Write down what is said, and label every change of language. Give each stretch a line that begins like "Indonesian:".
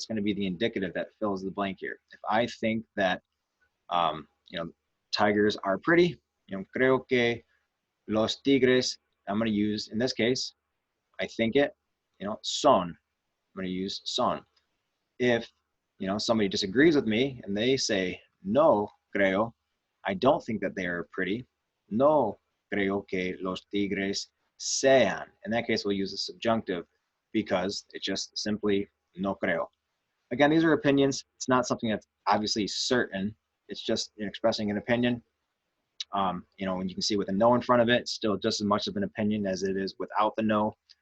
English: It's going to be the indicative that fills the blank here. If I think that, you know, tigers are pretty, creo que los tigres, I'm going to use, in this case, I think it, son. I'm going to use son. If, somebody disagrees with me and they say, no creo, I don't think that they are pretty.
Spanish: No creo que los tigres sean.
English: In that case, we'll use the subjunctive because it's just simply no creo. Again, these are opinions. It's not something that's obviously certain. It's just expressing an opinion. When you can see with a no in front of it, it's still just as much of an opinion as it is without the no.